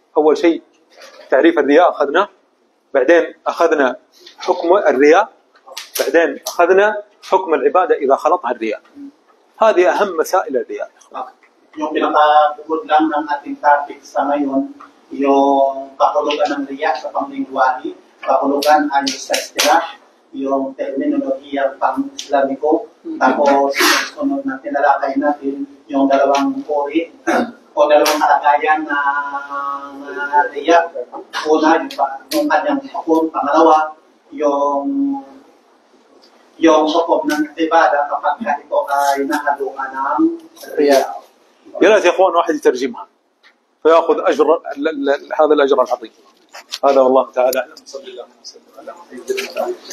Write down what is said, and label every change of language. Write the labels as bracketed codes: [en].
[ar] أول شيء تعريف الرياء أخذناه، بعدين أخذنا حكم الرياء، بعدين أخذنا حكم العبادة إذا خلطها الرياء. هذه أهم مسائل الرياء. [tl] Yung pinakabukod lang ng ating topic sa ngayon, yung kahulugan ng riya sa panglingwahe, kahulugan ay sa istilah, yung terminolohiya pang-Islamiko, tapos sunod na tinalakay natin yung dalawang uri o dalawang kalagayan ng riya. Una, yung kanyang hukom. Pangalawa, yung hukom ng ibada kapag ito ay nakalungan ng riya. [ar] يا ريت يا اخوان واحد يترجمها فياخذ اجر هذا الاجر العظيم. هذا والله تعالى أعلم. صلى الله عليه وسلم على سيدنا محمد.